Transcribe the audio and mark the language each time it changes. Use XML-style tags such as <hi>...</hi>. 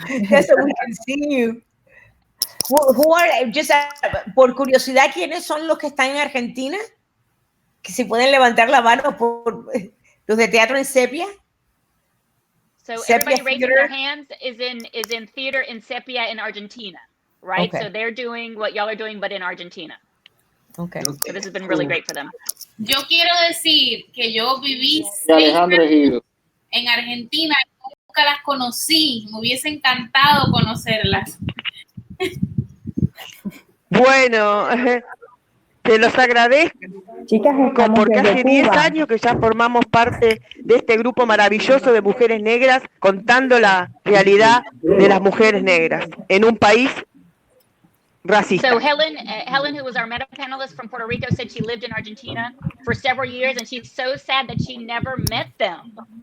<en>Yes, so we can see you. Who are, just</en> <es>por curiosidad, ¿quiénes son los que están en Argentina? Que se pueden levantar la mano por los de Teatro en Sepia.</es> <en>So everybody raising their hands is in theater in Sepia in Argentina, right? Okay. So they're doing what y'all are doing, but in Argentina. Okay. So this has been really great for them.</en> <es>Yo quiero decir que yo viví 6 años en Argentina, nunca las conocí, me hubiese encantado conocerlas. Bueno, te los agradezco. Chicas, porque hace 10 años que ya formamos parte de este grupo maravilloso de mujeres negras contando la realidad de las mujeres negras en un país racista.</es> <en>So Helen, who was our meta panelist from Puerto Rico, said she lived in Argentina for several years, and she's so sad that she never met them.</en>